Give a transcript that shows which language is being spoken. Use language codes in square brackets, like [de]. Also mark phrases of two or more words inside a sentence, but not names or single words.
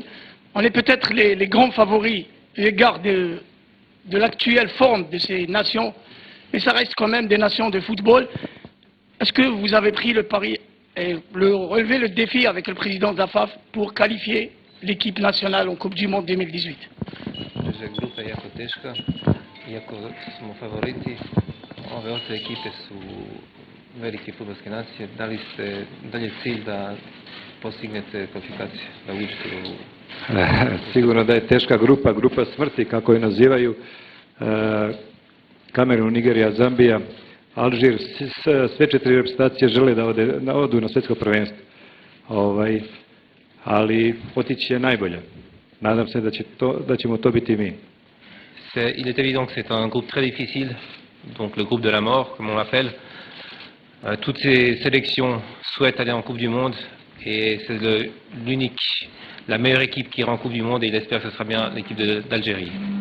[fr] On est peut-être les grands favoris à l'égard de l'actuelle forme de ces nations, mais ça reste quand même des nations de football. Est-ce que vous avez pris le pari et relevé le défi avec le président de la FAF pour qualifier l'équipe nationale en Coupe du Monde 2018? [sr] Grupa je jako teška, iako smo favoriti, ove ostale ekipe su velike fudbalske nacije. Da li je cilj da postignete kvalifikacije, da uđete u... Sigurno da je teška grupa smrti, kako je nazivaju, Kamerun, Nigerija, Zambija, Alžir, sve 4 reprezentacije žele da odu na svjetsko prvenstvo, ali otići je najbolje. Nadam se da ćemo to biti mi. [fr] Il est évident que c'est un groupe très difficile, donc le groupe de la mort, comme on l'appelle. Toutes ces sélections souhaitent aller en Coupe du Monde et c'est la meilleure équipe qui ira en Coupe du Monde et il espère que ce sera bien l'équipe d'Algérie.